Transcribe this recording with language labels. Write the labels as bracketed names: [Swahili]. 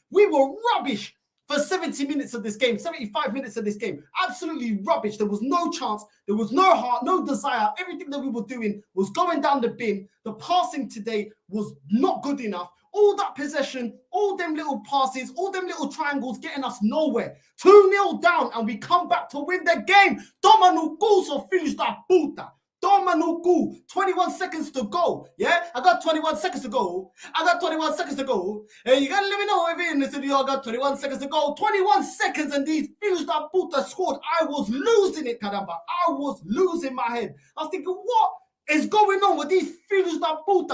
[English] We were rubbish for 70 minutes of this game, 75 minutes of this game. Absolutely rubbish. There was no chance. There was no heart, no desire. Everything that we were doing was going down the bin. The passing today was not good enough. All that possession, all them little passes, all them little triangles getting us nowhere. 2-0 down and we come back to win the game. [Portuguese] Toma no cu, so filhos da puta. Toma no cu. [English] 21 seconds to go. Yeah, I got 21 seconds to go. Hey, you gotta let me know if you're in the studio. I got 21 seconds to go. 21 seconds and these [Portuguese] filhos da puta [English] scored. I was losing it, caramba. I was losing my head. I was thinking, what is going on with these [Portuguese] filhos da puta?